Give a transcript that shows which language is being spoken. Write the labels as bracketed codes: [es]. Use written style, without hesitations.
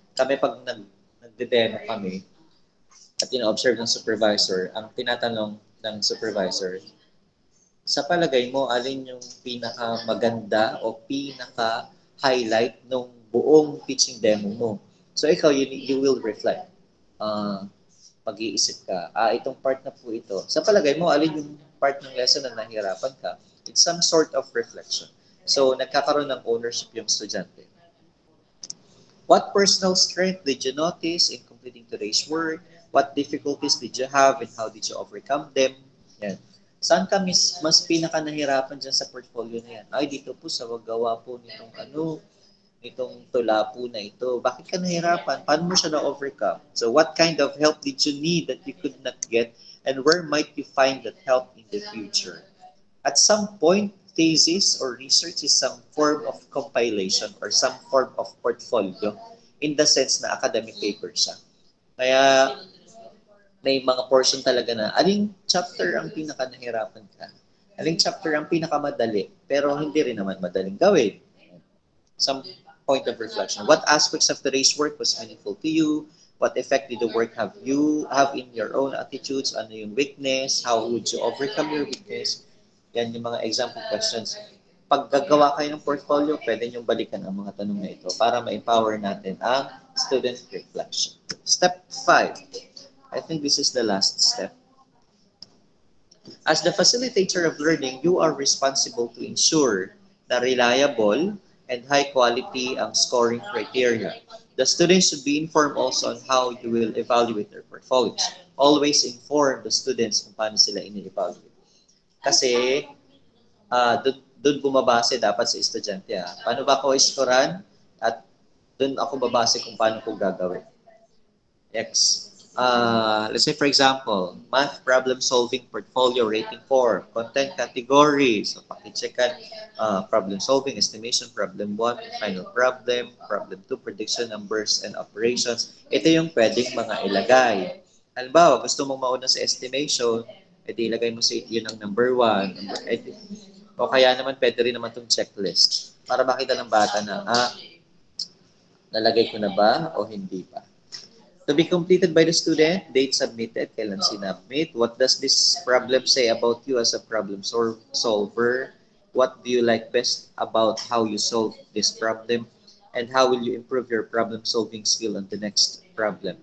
[tl] Kami pag nagde-demo kami, at ina-observe ng supervisor, ang tinatanong ng supervisor, sa palagay mo, alin yung pinaka-maganda o pinaka-highlight ng buong teaching demo mo? [en] So ikaw, you will reflect. [tl] mag-iisip ka, itong part na po ito. Sa palagay mo, alin yung part ng lesson na nahihirapan ka? [en] It's some sort of reflection. [tl] So, nagkakaroon ng ownership yung estudyante. [en] What personal strength did you notice in completing today's work? What difficulties did you have and how did you overcome them? [tl] Yan. Saan ka mas pinaka nahirapan dyan sa portfolio na yan? Ay, dito po sa waggawa po nitong tula po na ito. Bakit ka nahirapan? Paano mo siya na-overcome? [en] So, what kind of help did you need that you could not get? And where might you find that help in the future? At some point, thesis or research is some form of compilation or some form of portfolio in the sense na academic paper siya. [tl] Kaya may mga portion talaga na aling chapter ang pinaka nahirapan ka. Aling chapter ang pinakamadali pero hindi rin naman madaling gawin. [en] Some point of reflection. What aspects of today's work was meaningful to you? What effect did the work have in your own attitudes? [tl] Ano yung weakness? [en] How would you overcome your weakness? [tl] Yan yung mga example questions. Pag gagawa kayo ng portfolio, pwede nyo balikan ang mga tanong na ito para ma-empower natin ang student reflection. [en] Step 5. I think this is the last step. As the facilitator of learning, you are responsible to ensure na reliable and high quality ang scoring criteria. The students should be informed also on how you will evaluate their portfolios. Always inform the students [tl] kung paano sila ini-evaluate. Kasi doon bumabase dapat sa estudyante. Paano ba ako iskoran? At doon ako babase kung paano ko gagawin. Next. [en] Let's say for example, math problem solving portfolio rating 4, content category. So paki-checkan problem solving, estimation, problem 1, final problem, problem 2, prediction, numbers, and operations. [tl] Ito yung pwedeng mga ilagay. Halimbawa, gusto mong mauna sa estimation, ito ilagay mo sa yun ang number 1. O kaya naman pwede rin naman itong checklist para makita ng bata na, nalagay ko na ba o hindi pa. [en] To be completed by the student, date submitted, [tl] kailan sinubmit, [en] what does this problem say about you as a problem solver, what do you like best about how you solve this problem, and how will you improve your problem solving skill on the next problem.